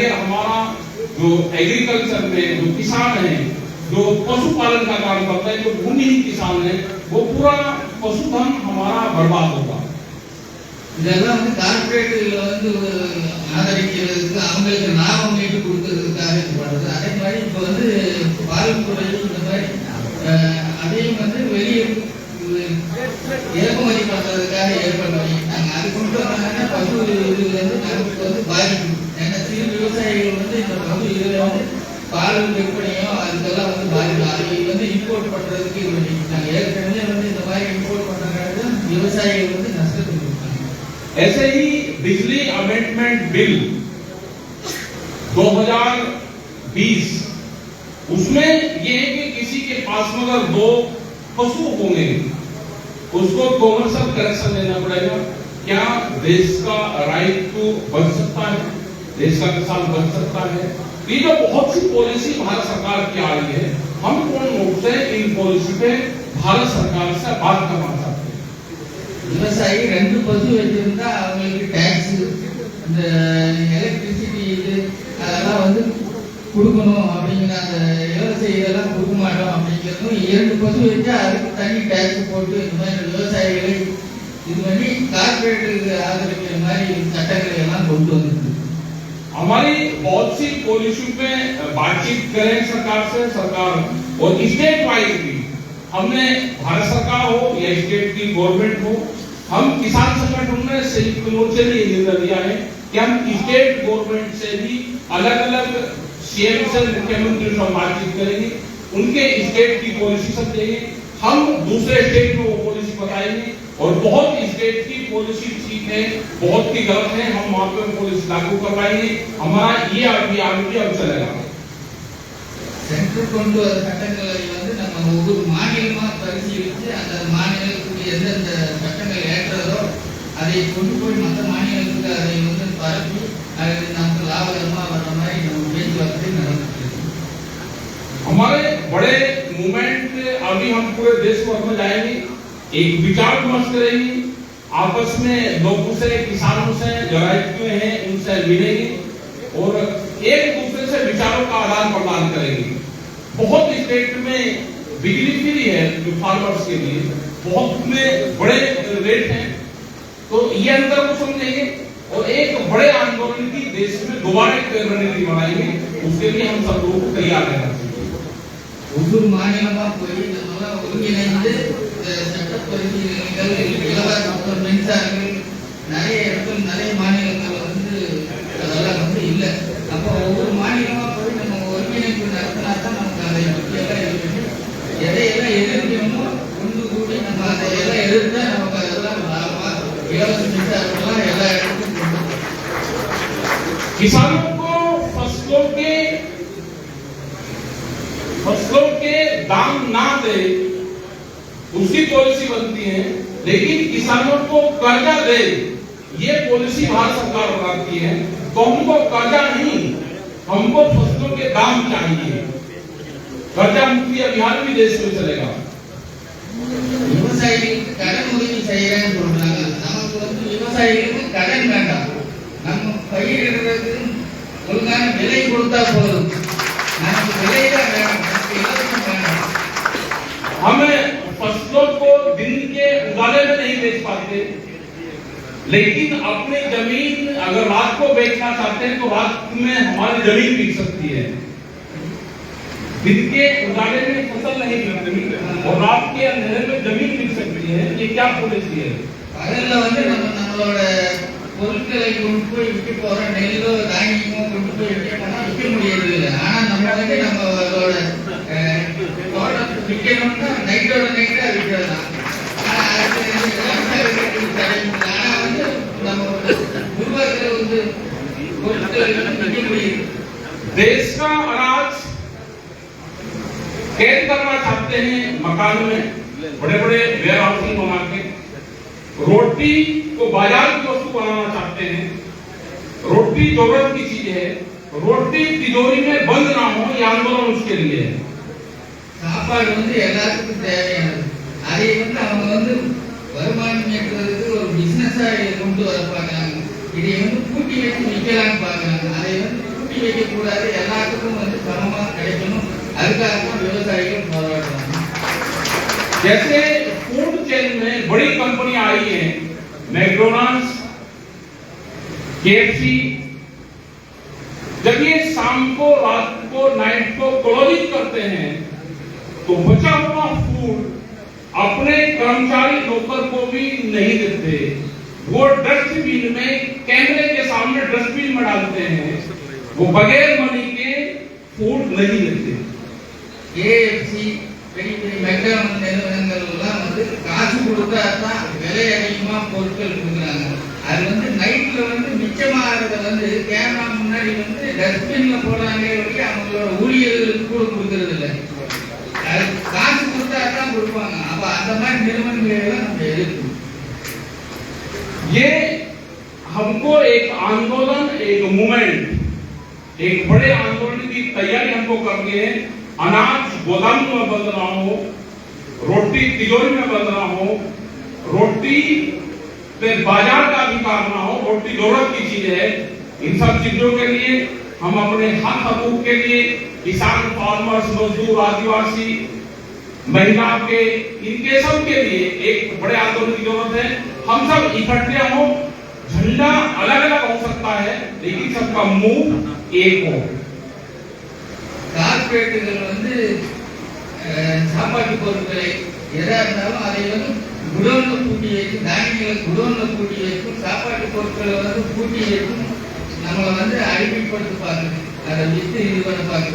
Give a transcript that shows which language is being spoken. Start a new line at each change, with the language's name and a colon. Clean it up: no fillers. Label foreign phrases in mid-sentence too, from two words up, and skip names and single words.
Hindi: हमारा जो एग्रीकल्चर में जो किसान है, जो पशुपालन का काम करते हैं, जो भूमिहीन किसान है, वो पूरा पशुधन हमारा बर्बाद होगा।
Tamil: இதெல்லாம் வந்து கார்ப்பரேட்ல வந்து ஆதரிக்கிறதுக்கு அவங்களுக்கு லாபம் ஈட்டு கொடுக்கறதுக்காக இது பண்றது. அதே மாதிரி இப்போ வந்து பால் துறை இந்த மாதிரி அதையும் வந்து வெளியே இறக்குமதி பண்றதுக்காக ஏற்பாடு பண்ணிட்டாங்க. அது கொண்டு வந்தாங்கன்னா பசு இதுல வந்து நமக்கு வந்து பாதிக்கும். ஏன்னா சிறு விவசாயிகள் வந்து இந்த பசு இதுல வந்து பால் விற்பனையோ அதுக்கெல்லாம் வந்து பாதிக்கும். அதை வந்து இம்போர்ட் பண்றதுக்கு இது பண்ணிட்டாங்க. ஏற்கனவே வந்து இந்த மாதிரி இம்போர்ட் பண்றதுனால விவசாயிகள் வந்து நஷ்டத்துக்கு இருக்காங்க.
Hindi: ऐसे ही बिजली
English: amendment bill
Hindi: 2020 उसमें ये है कि किसी के पास में अगर 2 पशु होंगे उसको
English: commercial connection
Hindi: लेना पड़ेगा। क्या देश का
English: right to
Hindi: बच सकता है? देश का किसान बच सकता है? ये जो बहुत सी पॉलिसी भारत सरकार की आ रही है, हम पूर्ण रूप से इन पॉलिसी पे भारत सरकार से बात करना चाहते हैं।
Tamil: விவசாயி 2 பசு வச்சிருந்தா அவங்களுக்கு டாக்ஸ் இந்த எலக்ட்ரிசிட்டி இது அதெல்லாம் வந்து கொடுக்கணும் அப்படிங்கிற அந்த இலவச இதெல்லாம் கொடுக்க மாட்டோம் அப்படிங்கிறதும் 2 பசு வச்சா அதுக்கு தனி டாக்ஸ் போட்டு இந்த மாதிரி விவசாயிகளை இது பண்ணி கார்பரேட்டுக்கு ஆதரிக்கிற மாதிரி சட்டங்களை எல்லாம் கொண்டு வந்துருக்கு.
Hindi: हमारी बहुत सी पॉलिसी पे बातचीत करें सरकार से, सरकार और
English: state wise
Hindi: भी हमने भारत सरकार हो या स्टेट की गवर्नमेंट हो, हम किसान संगठन ने संयुक्त मोर्चे ने निर्णय लिया है कि हम
English: state government
Hindi: से भी अलग अलग सीएम से मुख्यमंत्री से बातचीत करेंगे, उनके स्टेट की पॉलिसी समझेंगे, हम दूसरे स्टेट में वो पॉलिसी बताएंगे और बहुत स्टेट की पॉलिसी ठीक है, बहुत की गलत है, हम वहां पे पॉलिसी लागू करवाएंगे। हमारा ये अभियान भी अब चलेगा।
Tamil: சென்ட்ரல் கொண்டு வர சட்டங்களை வந்து நம்ம ஒவ்வொரு மாநிலமா பரிசீலித்து அந்த மாநிலத்துக்கு எந்தெந்த சட்டங்கள் ஏற்றதோ அதை கொண்டு போய் மற்ற மாநிலத்துக்கு அதை வந்து பரப்பி அது நமக்கு லாபகரமா வர்ற மாதிரி நம்ம பேச்சுவார்த்தை நடந்துட்டு இருக்கு.
Hindi: हमारे बड़े मूवमेंट अभी हम पूरे देश भर में जाएंगे, एक विचार विमर्श करेंगे, आपस में लोगों से, किसानों से जो राज्य हैं उनसे मिलेंगे और एक दूसरे से विचारों का आदान प्रदान करेंगे। बहुत स्टेट में बिजली फ्री है जो फार्मर्स के लिए, बहुत में बड़े रेट हैं, तो ये अंतर को समझेंगे और एक बड़े आंदोलन की देश में दोबारा एक रणनीति बनाएंगे। उसके लिए हम सब लोग तैयार रहना चाहिए।
Tamil: ஒவ்வொரு மாநிலமா போய் நம்ம ஒருங்கிணைந்து சட்ட பரிசீலனைகள் இலவச மின்சாரங்கள் நிறைய இடத்துல நிறைய மாநிலங்கள் வந்து அதெல்லாம் வந்து இல்லை. அப்போ ஒவ்வொரு மாநிலமா போய் நம்ம ஒருங்கிணைப்பு நடத்தினா தான் நமக்கு அதை பற்றியெல்லாம் இருக்கு. எதையெல்லாம் எதிர்க்கணுமோ ஒன்று கூடி நம்ம அதையெல்லாம் எதிர்த்தா நமக்கு அதெல்லாம் லாபமா இலவச மின்சாரம்லாம் எல்லா இடத்துக்கும் கொண்டு போகும்.
Hindi: किसानों को फसलों के दाम ना दे उसकी पॉलिसी बनती है, लेकिन किसानों को कर्जा दे ये पॉलिसी भारत सरकार बनाती है। तो हमको कर्जा नहीं, हमको फसलों के दाम चाहिए। कर्जा मुक्ति अभियान भी देश में चलेगा।
Tamil: விவசாயிகளுக்கு கடன் உதவி செய்யறேன்னு சொல்றாங்க. நமக்கு வந்து விவசாயிகளுக்கு கடன் வேண்டாம். நம்ம பயிரிடுறதுக்கு ஒழுங்கான விலை கொடுத்தா போதும். நமக்கு விலை தான் வேணும், இலவசம் வேண்டாம்.
Hindi: हमें फसलों को दिन के उजाले में नहीं बेच पाते, लेकिन अपनी जमीन अगर रात को बेचना चाहते हैं तो रात में हमारी जमीन बिक सकती है। दिन के उजाले में फसल नहीं बिकती और रात के अंधेरे में जमीन बिक सकती है। ये क्या पॉलिसी है?
Tamil: பகல்ல வந்து நம்மளோட பொருட்களை கொண்டு போய் விற்க போற நெல்லோ தானியமோ கொண்டு போய் விற்க போனா விற்க முடியறது இல்லை. ஆனா நம்ம வந்து நம்மளோட தோட்டத்தை விற்கணும்னா நைட்டோட நைட்டா விற்கலாம். ஆனா வந்து நம்ம உருவாக்குற வந்து பொருட்களை விற்க முடியுது.
Hindi: देश का अनाज कैद करना चाहते हैं मकान में, बड़े बड़े
English: warehousing
Hindi: बना के। रोटी को बाजार की वस्तु बनाना चाहते हैं। रोटी जरूरत की चीज है, रोटी तिजोरी में बंद ना हो, ये आंदोलन उसके लिए है।
Tamil: சாப்பாடு வந்து எல்லாத்துக்கும் தேவையானது. அதை வந்து அவங்க வந்து வருமானம் ஈட்டுறதுக்கு ஒரு பிசினஸா கொண்டு வர பார்க்கறாங்க. இதை வந்து கூட்டி வச்சு விற்கலாம்னு பார்க்கறாங்க. அதை வந்து கூட்டி வைக்க கூடாது, எல்லாத்துக்கும் வந்து சமமா கிடைக்கணும். அதுக்காக தான் விவசாயிகள் போராடுறாங்க.
Hindi: जैसे
English: food chain
Hindi: में बड़ी कंपनियां आई हैं, मैकडॉनल्ड्स, केएफसी, जब ये शाम को रात को नाइट को क्लोजिंग करते हैं तो बचा हुआ फूड अपने कर्मचारी नौकर को भी नहीं देते। वो डस्टबिन में, कैमरे के सामने डस्टबिन में डालते हैं। वो बगैर मनी के फूड नहीं देते।
Tamil: केएफसी பெரிய பெரிய மெக்டானல்ட் நிறுவனங்கள் எல்லாம் வந்து காசு கொடுத்தா தான் விலை அதிகமா பொருட்கள் கொடுக்குறாங்க. அது வந்து நைட்ல வந்து மிச்சமாகறத வந்து கேமரா முன்னாடி வந்து டஸ்ட்பின்ல போடுறாங்களே ஒழிய அவங்களோட ஊழியர்களுக்கு கூட கொடுக்கறது இல்லை. அது காசு கொடுத்தா தான் கொடுப்பாங்க. அப்ப அந்த மாதிரி நிறுவனங்களை எல்லாம் நம்ம எதிர்க்கணும்.
Hindi: ये हमको एक आंदोलन, एक मूवमेंट, एक बड़े आंदोलन की तैयारी हमको करनी है। अनाज गोदाम में बंद ना हो, रोटी तिजोरी में बंद ना हो, रोटी पे बाजार का अधिकार ना हो। रोटी जरूरत की चीज है। इन सब चीजों के लिए हम अपने हक हकूक के लिए किसान, फार्मर्स, मजदूर, आदिवासी, महिला के, इनके सब के लिए एक बड़े आंदोलन की जरूरत है। हम सब इकट्ठे हो, झंडा अलग अलग हो सकता है लेकिन सबका मुंह एक हो।
Tamil: கார்ப்பரேட்டுகள் வந்து சாப்பாட்டு பொருட்களை எதா இருந்தாலும் அதை வந்து குடோன்ல பூட்டி வைக்கும், தானியங்களை குடோன்ல பூட்டி வைக்கும், சாப்பாட்டு பொருட்களை வந்து பூட்டி வைக்கும், நம்மளை வந்து அடிமைப்படுத்த பார்க்குது, அதை வித்து இது பண்ண பார்க்குது.